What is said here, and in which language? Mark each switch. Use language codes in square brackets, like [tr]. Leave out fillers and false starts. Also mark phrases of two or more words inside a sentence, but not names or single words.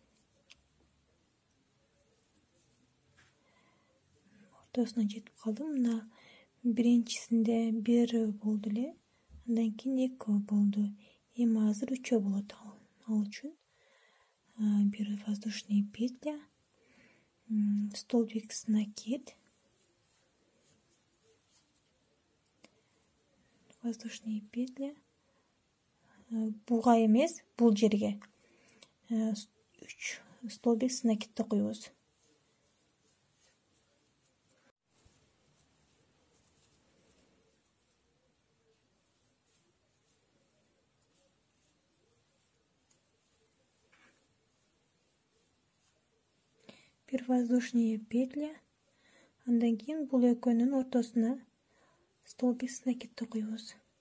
[ky] Ортосуна жетип калдым. Мына биринчисинде 1 болду эле. Андан кийин 2 болду. Эми азыр 3 болот. Ал үчүн бир [ru] воздушный петля, столбец накид, воздушный петля, [ky] буга эмес, бул жерге 3 [ru] столбец накид [ky] токуйбуз. Бир [ru] воздушный петля, [ky] андан кийин бул экөөнүн ортосуна [ru] столбец накид [ky] токуйбуз.